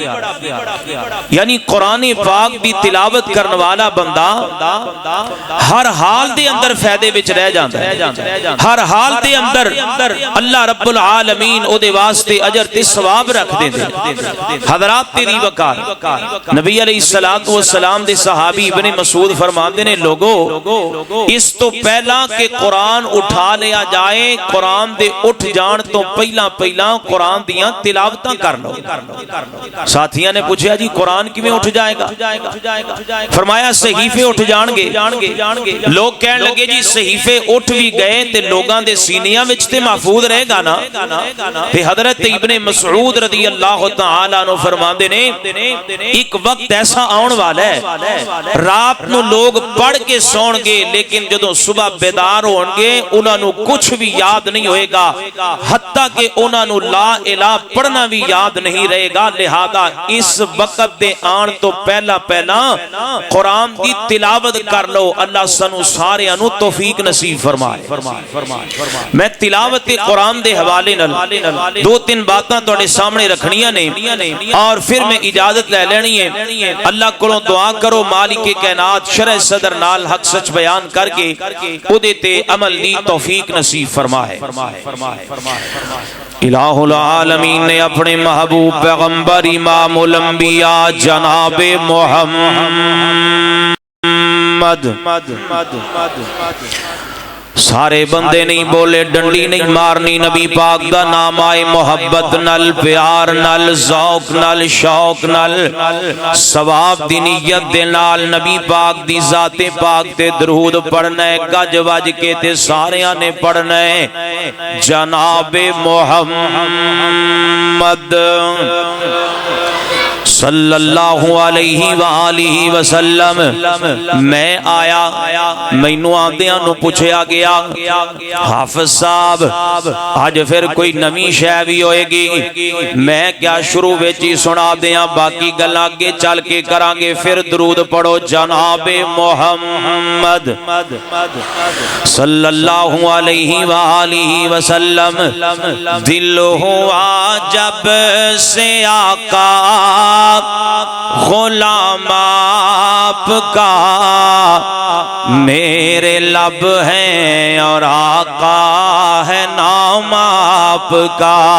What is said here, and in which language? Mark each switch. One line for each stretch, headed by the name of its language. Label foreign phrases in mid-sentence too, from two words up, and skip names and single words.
Punjabi: یعنی قرآن پاک دی تلاوت کرنے والا بندہ ہر حال دے اندر فائدے وچ رہ جاندا ہے، ہر حال دے اندر اللہ رب العالمین او دے واسطے اجر تے ثواب رکھ دے دے۔ حضرات تیری وقار نبی
Arabic: علیہ السلام
Punjabi: دے صحابی ابن مسعود فرماندے نے لوگو اس تو پہلا کہ قرآن اٹھا لیا جائے، قرآن دے اٹھ جان تو پہلا قرآن دیاں تلاوتاں کر لو۔ ساتھیاں نے پوچھا جی قرآن کی میں اٹھ جائے گا؟ فرمایا صحیفے اٹھ جان گے۔ لوگ کہنے لگے جی صحیفے اٹھ بھی گئے تے لوگاں دے سینیاں وچ سے محفوظ رہے گا نا. پھر حضرت ابن مسعود
Arabic: رضی اللہ تعالیٰ عنہ
Punjabi: فرماندے نے ایک وقت ایسا آن والا ہے رات نو لوگ پڑھ کے سون گے لیکن جدوں صبح بیدار ہون گے انہاں نو کچھ بھی یاد نہیں ہوئے گا حتیٰ کہ انہاں نو
Arabic: لا الہ
Punjabi: پڑھنا بھی یاد نہیں رہے گا. لہذا اس وقت دے آن تو پہلا قرآن دی تلاوت کر لو. اللہ سنو سارے انو توفیق نصیب فرمائے. میں تلاوت قرآن دے حوالے نال دو تین باتاں تواڈے سامنے رکھنیاں نے اور پھر میں اجازت لے لینی ہے. اللہ کولوں دعا کرو مالک کائنات شرح صدر نال حق سچ بیان کر کے اودے تے عمل دی توفیق نصیب فرمائے. الہ العالمین نے اپنے محبوب پیغمبر امام الانبیاء جناب محمد سارے بندے نہیں بولے ڈنڈی نہیں مارنی نبی پاک دا نام آئے محبت نل پیار نل ذوق نل شوق نل ثواب دی نیت دے نال نبی پاک دی ذات پاک تے درود پڑھنا ہے گج وج کے تے ساریاں نے پڑھنا ہے جناب محمد
Arabic: صلی اللہ علیہ وآلہ وسلم.
Punjabi: میں آیا مینوں آندیاں نو پوچھیا گیا حافظ صاحب آج پھر کوئی نویں شے بھی ہوئے گی. میں کیا شروع وچ ہی سنا دیاں باقی گلاں اگے چل کے کراں گے. پھر درود پڑھو جناب محمد
Arabic: صلی اللہ علیہ وآلہ وسلم.
Urdu: دل ہوا جب سے آقا غلام آپ کا میرے لب ہیں اور آقا ہے نام آپ کا.